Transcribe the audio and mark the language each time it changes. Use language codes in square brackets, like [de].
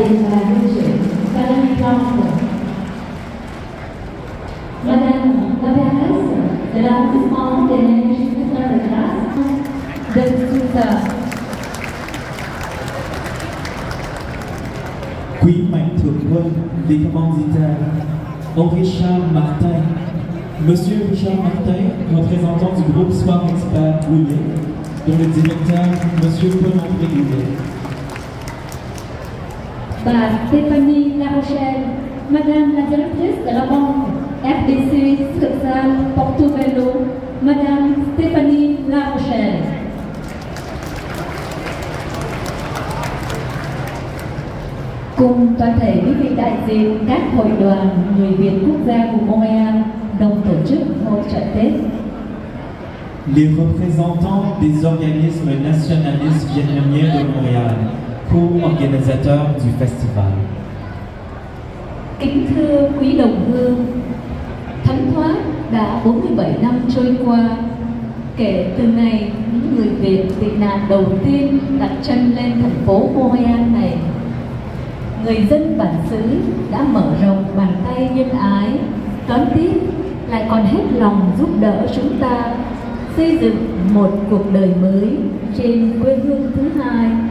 [vi] và lưu trưởng Valérie Plante. [fr] Madame la mairesse de l'arrondissement des Neiges Notre-Dame de Sousa. [vi] Quý mạnh thường quân, [fr] les commanditaires, ông Richard Martin, Monsieur Richard Martin, représentant du groupe Sport Expert Goulet, dont le directeur, Monsieur Paul-André Goulet. Bà Stéphanie La Rochelle, Madame la directrice de la banque RBC Succursale Portobello, Madame Stéphanie La Rochelle. [vi] Cùng toàn thể quý vị đại diện các hội đoàn người Việt quốc gia của Montréal đồng tổ chức hội chợ Tết. [fr] Les représentants des organismes nationalistes vietnamiens de Montréal, co-organisateurs du festival. [vi] Kính thưa quý đồng hương, thấm thoát đã 47 năm trôi qua kể từ ngày những người Việt tị nạn đầu tiên đặt chân lên thành phố Montréal này. Người dân bản xứ đã mở rộng bàn tay nhân ái, đón tiếp lại còn hết lòng giúp đỡ chúng ta xây dựng một cuộc đời mới trên quê hương thứ hai.